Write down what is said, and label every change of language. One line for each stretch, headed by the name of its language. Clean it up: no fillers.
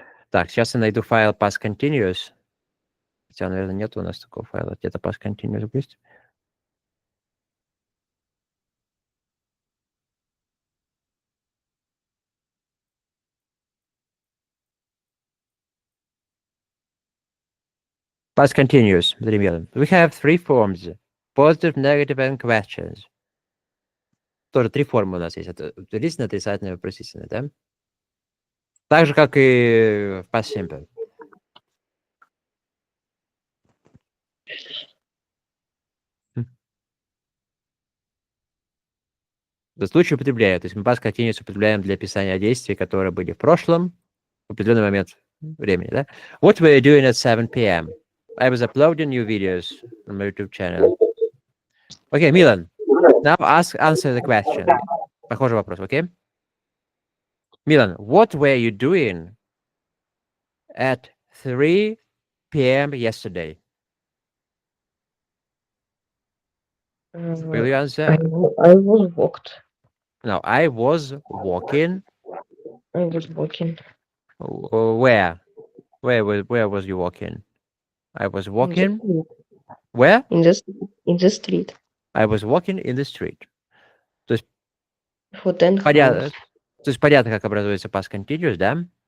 Russian: Так, сейчас я найду файл past continuous. Хотя, наверное, нет у нас такого файла. Где-то past continuous есть.
English: Past continuous.
Russian: Примерно.
English: We have 3 forms. Positive, negative, and questions.
Russian: Тоже 3 формы у нас есть. Это утвердительное, отрицательное, вопросительное, да? Так же, как и в past simple. За случай употребляю. То есть мы past continuous употребляем для описания действий, которые были в прошлом, в определенный момент времени, да?
English: What were you doing at 7 p.m.? I was uploading new videos on my YouTube channel. Okay, Milan, now answer the question.
Russian: Похожий вопрос, okay?
English: Milan, what were you doing at 3 p.m. yesterday? Will you answer? I was walked. No, I was walking. I was walking Where? Where was you walking? I was in the walking. street. Where? In the street I was walking in the street.
Russian: То есть,
English: for 10 hours.
Russian: понятно, как образуется past continuous, да?